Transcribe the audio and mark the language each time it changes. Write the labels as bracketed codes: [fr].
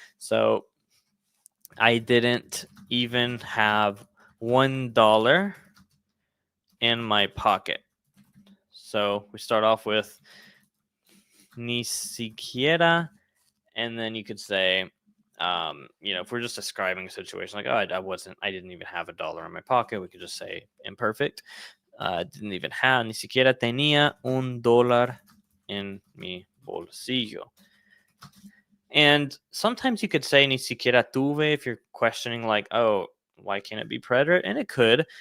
[en] So I didn't even have $1 in my pocket. So we start off with [es] ni siquiera, [en] and then you could say, if we're just describing a situation like, oh, I didn't even have $1 in my pocket, we could just say imperfect. Didn't even have, [es] ni siquiera tenía $1 en mi bolsillo. [en] And sometimes you could say [es] ni siquiera tuve [en] if you're questioning, like, oh, why can't it be preterite? And it could.